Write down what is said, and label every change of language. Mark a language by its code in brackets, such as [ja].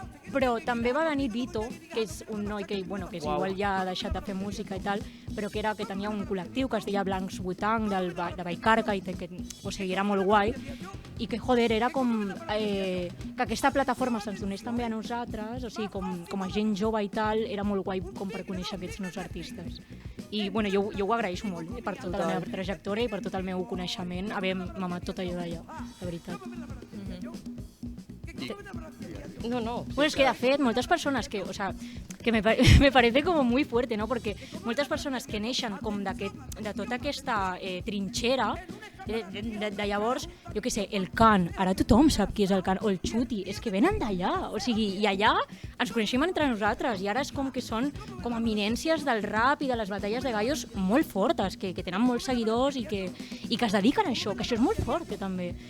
[ca] Però també va venir Vito, que és un noi que, bueno, que és igual ja ha deixat de fer música i tal, però que tenia un col·lectiu que es deia Blancs Butang de Vallcarca i que o sigui, era molt guai i que, joder, era com que aquesta plataforma se'ns donés també a nosaltres, o sigui, com a gent jove i tal, era molt guai com per conèixer aquests nous artistes. I bueno, jo ho agraeixo molt per tota la meva trajectòria i per tot el meu coneixement, haver mamat tot allò d'allà, de veritat. No. [es] Bueno, es que [ca] de fet, moltes persones que, [es] o sea, que me parece como muy fuerte, ¿no? [ca] Porque moltes persones que neixen com de tota aquesta trinxera, de llavors, jo què sé, el Can, ara tothom sap qui és el Can, o el Xuti, és que venen d'allà, o sigui, i allà ens coneixem entre nosaltres, i ara és com que són com eminències del rap i de les batalles de gallos molt fortes, que tenen molts seguidors i que es dediquen a això, que això és molt fort, també.